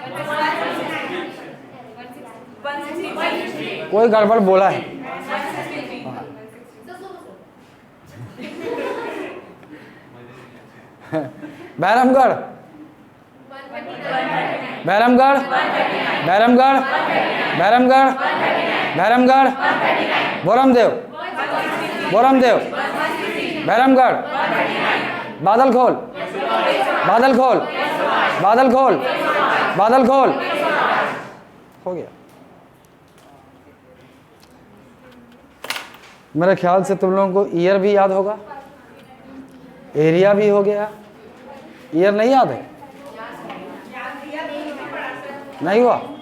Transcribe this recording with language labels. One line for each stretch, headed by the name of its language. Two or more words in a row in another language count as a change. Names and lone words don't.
Hindi: कोई गड़बड़ बोला है, बहरमगढ़, बहरमगढ़, बहरमगढ़, बहरमगढ़, बहरमगढ़, बोरमदेव, बोरमदेव, बहरमगढ़, बादल खोल, बादल खोल, बादल खोल, बादल खोल, हो गया। मेरे ख्याल से तुम लोगों को ईयर भी याद होगा, एरिया भी हो गया, ईयर नहीं याद है? नहीं हुआ?